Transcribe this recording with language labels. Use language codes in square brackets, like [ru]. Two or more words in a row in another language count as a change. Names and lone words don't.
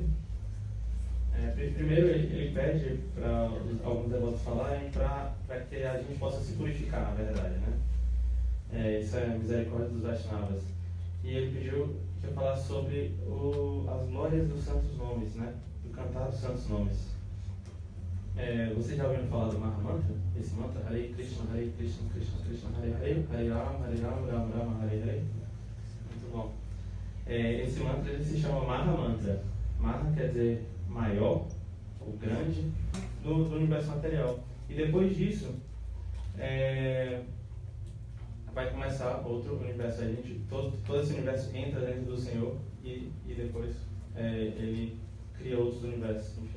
[pt] Primeiro, ele pede para alguns devotos falarem para que a gente possa se purificar, na verdade, né? Isso é a misericórdia dos Vaishnavas. E ele pediu que eu falasse sobre as glórias dos santos nomes, né? Do cantar dos santos nomes. Vocês já ouviram falar do Mahamantra? Esse mantra, Hare Krishna, Krishna Krishna, Hare Hare, Hare Rama, Rama Rama, Hare Hare. Muito bom. Esse mantra ele se chama Mahamantra. Maha quer dizer maior, ou grande, do universo material. E depois disso, vai começar outro universo. Todo esse universo entra dentro do Senhor e depois ele cria outros universos, enfim.